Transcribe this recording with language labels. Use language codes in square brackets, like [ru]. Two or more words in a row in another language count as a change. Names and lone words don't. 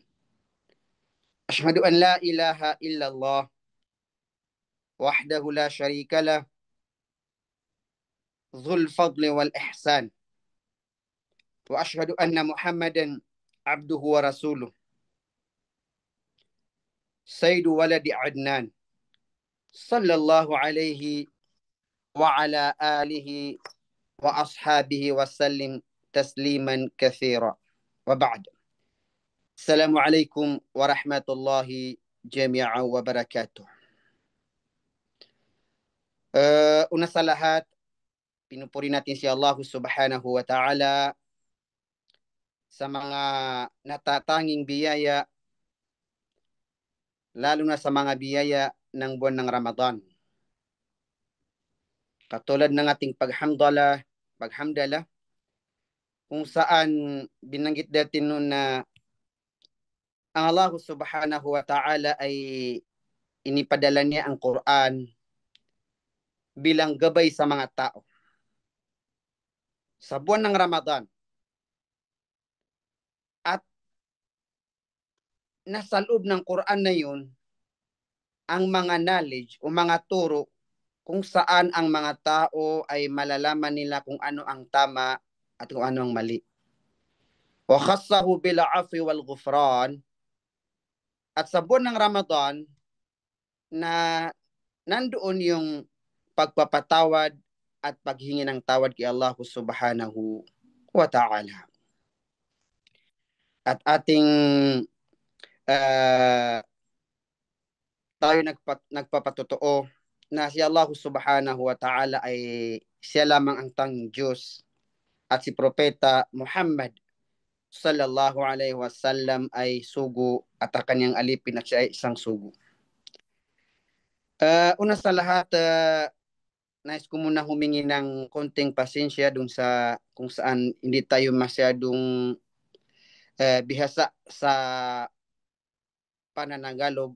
[ar] أشهد أن لا إله إلا الله وحده لا شريك له ذو الفضل والإحسان، وأشهد أن محمدا عبده ورسوله سيد ولد عدنان صلى الله عليه وعلى آله وأصحابه وسلم تسليما كثيرا، وبعد. السلام عليكم ورحمة الله جميعا وبركاته. [tl] Una sa lahat, pinupuri natin si Allah [ar] سبحانه وتعالى [tl] sa mga natatanging biyaya, lalo na sa mga biyaya ng buwan ng Ramadan. Katulad ng ating paghamdala, kung saan binanggit natin noon na ang Allah [ar] سبحانه وتعالى [tl] ay inipadala niya ang Quran bilang gabay sa mga tao. Sa buwan ng Ramadan, at nasa loob ng Quran na yun, ang mga knowledge o mga turo kung saan ang mga tao ay malalaman nila kung ano ang tama at kung ano ang mali. [ar] وخصه بالعفو والغفران. [tl] At sa buwan ng Ramadan na nandoon yung pagpapatawad at paghingi ng tawad kay Allah [ar] سبحانه وتعالى. [tl] At ating tayo nagpapatotoo na si Allah [ar] سبحانه وتعالى [tl] ay siya lamang ang tanging Diyos at si Propeta Muhammad [ar] صلى الله عليه وسلم [tl] ay sugo at ang kanyang alipin at siya ay isang sugo. Una sa lahat, nais ko muna humingi ng konting pasensya dun sa kung saan hindi tayo masyadong bihasa sa pananagalog.